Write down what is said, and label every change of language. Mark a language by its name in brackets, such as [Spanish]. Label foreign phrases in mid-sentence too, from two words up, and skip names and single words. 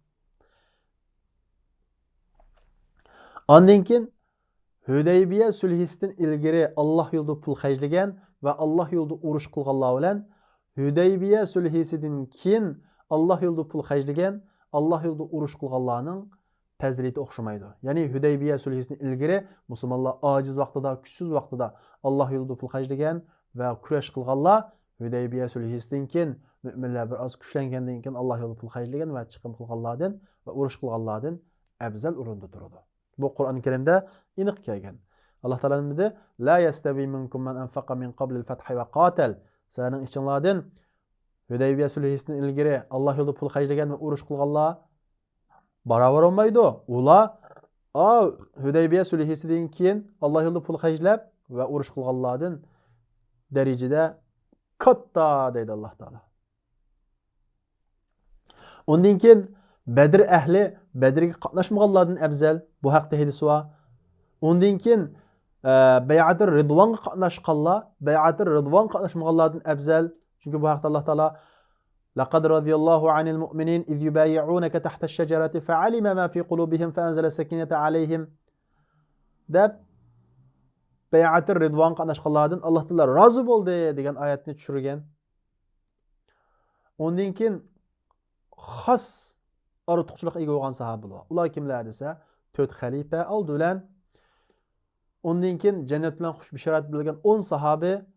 [Uzbek] Ondan keyin Hudaybiya sulhisidan ilgari Alloh yo'lida pul xarjlagan va Alloh yo'lida urush qilganlar bilan Hudaybiya sulhisidan keyin Allah yo'lida pul xarjlagan, Allah yo'lida urush qilganlarning fazilati o'xshamaydi. Ya'ni Hudaybiya sulhisidan ilgari musulmonlar ojiz vaqtida, kuchsiz vaqtida Allah yo'lida pul xarjlagan va kurash qilganlar Hudaybiya sulhisidan keyin [Turkish] müminler biraz [Uzbek] kuchlangandan keyin Allah yo'lida pul xarjlagan va chiqim qilganlardan va urush qilganlardan afzal o'rinda turadi. Bu Qur'oni Karimda aniq kelgan. Allah Taala dedi: [Arabic] "لا يستوي منكم من أنفق من قبل الفتح وقاتل." [Uzbek] Sizlarning ichinglardan Hudaybiya sulhisidan ilgari Allah yo'lida pul xarjlagan va urush qilganlar baravar olmaydi. Ular Hudaybiya sulhisidan keyin Allah yo'lida pul xarjlab va urush qilganlardan darajada katta deydi Allah Taala. Ondan keyin Badr ahli Badrga qatnashmaganlardan afzal. Bu haqda hadis var. Ondan keyin Bay'atir Ridvonga qatnashganlar, Bay'atir Ridvon qatnashmaganlardan afzal. Çünkü bu haqda Allah Taala [Arabic] لقد رضي الله عن المؤمنين إذ يبايعونك تحت الشجرة فعلم ما في قلوبهم فأنزل السكينة عليهم. [Uzbek] deb Bay'atir Ridvon qatnashganlardan Allah Taala rozi bo'ldi degan oyatni tushirgan. Ondan keyin xos ortiqchilik ega bo'lgan sahobalar. Ular kimlar desa, 4 xalifa oldi bilan ondan keyin jannat bilan xush bishorat bilgan 10 sahoba.